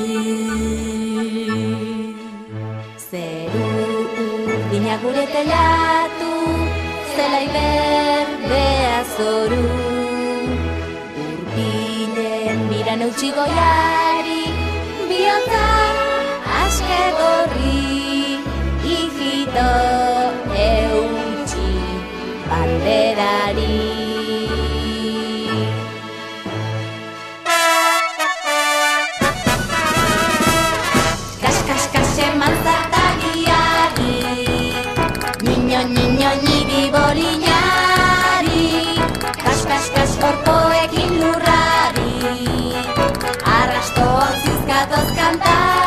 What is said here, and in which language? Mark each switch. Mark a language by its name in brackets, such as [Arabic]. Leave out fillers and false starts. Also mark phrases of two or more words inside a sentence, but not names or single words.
[Basque] Zeru urdinak gure teilatu, zelai berdea zoru. Gurpilen biran eutxi goiari, bihotza aske gorri. Hijito eutxi banderari. Kas, kas, kas, eman zartagiari, [Spanish] niño, niño, [Basque] niri boliñari. Kas, kas, kas, orpoekin lurrari, arrasto zizkatoz kanta.